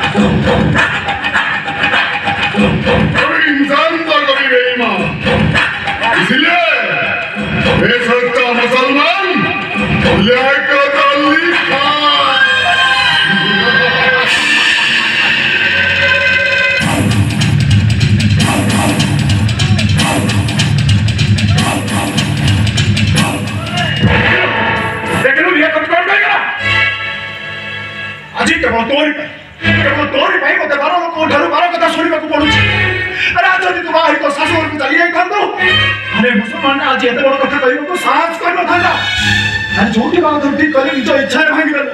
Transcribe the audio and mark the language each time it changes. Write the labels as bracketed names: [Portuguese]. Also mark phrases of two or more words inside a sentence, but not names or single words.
[Hindi] कभी इंसान तो कभी बेईमान, इसलिए बेशक का मुसलमान लियाकत अली खान। लेकिन लियाकत कौन करेगा? [Odia] ଆଜି କେବଳ ତୋରି ପାଇଁ ମୋତେ 12 ଲୋକଙ୍କ ଠାରୁ 12 କଥା ଶୁଣିବାକୁ ପଡୁଛି। ଆରେ ଯଦି ତୁ ବାହାରି ତୋ ଶାଶୁ ଘରକୁ ଚାଲି ଯାଇଥାନ୍ତୁ, ଆରେ ମୁସଲମାନ ଆଜି ଏତେ ବଡ଼ କଥା କହିବାକୁ ସାହସ କରିନଥାନ୍ତା। ଆରେ ଯୋଉଠି ବାହାଦୁର ଠିକ କଲି ନିଜ ଇଚ୍ଛାରେ ଭାଙ୍ଗିଦେଲୁ।